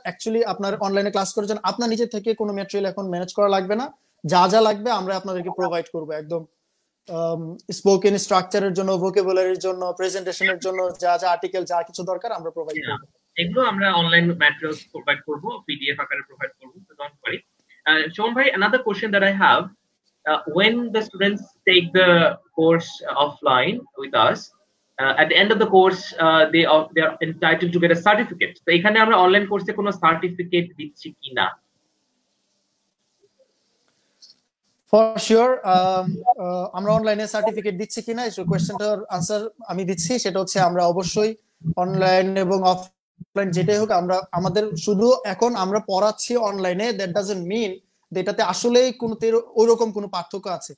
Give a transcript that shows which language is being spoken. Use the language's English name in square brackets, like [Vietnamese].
[Bangla] Actually আপনার অনলাইনে class করার জন্য আপনার নিজে থেকে কোনো ম্যাটেরিয়াল এখন ম্যানেজ করা লাগবে না। যা যা লাগবে আমরা আপনাদেরকে প্রোভাইড করব একদম। স্পোকেন স্ট্রাকচারের জন্য, ভোকাবুলারির জন্য, প্রেজেন্টেশনের জন্য যা যা আর্টিকেল যা কিছু দরকার আমরা প্রোভাইড করব। এগুলো আমরা অনলাইন ম্যাটেরিয়ালস প্রোভাইড করব, পিডিএফ আকারে প্রোভাইড করব, [English] so don't worry. Shon bhai, another question that I have, when the students take the course offline with us, at the end of the course they are entitled to get a certificate. [Bangla] তো এখানে আমরা online কোর্সে কোনো certificate দিচ্ছি কিনা? [English] for sure [Bangla] আমরা অনলাইনে certificate দিচ্ছি কিনা এই কোয়েশ্চেনটার আনসার আমি দিচ্ছি। সেটা হচ্ছে আমরা অবশ্যই অনলাইন এবং অফলাইন যেটাই হোক আমরা আমাদের শুধু এখন আমরা পড়াচ্ছি অনলাইনে, [English] that doesn't mean [Bangla] এটাতে আসলেই কোনো ওইরকম কোনো পার্থক্য আছে।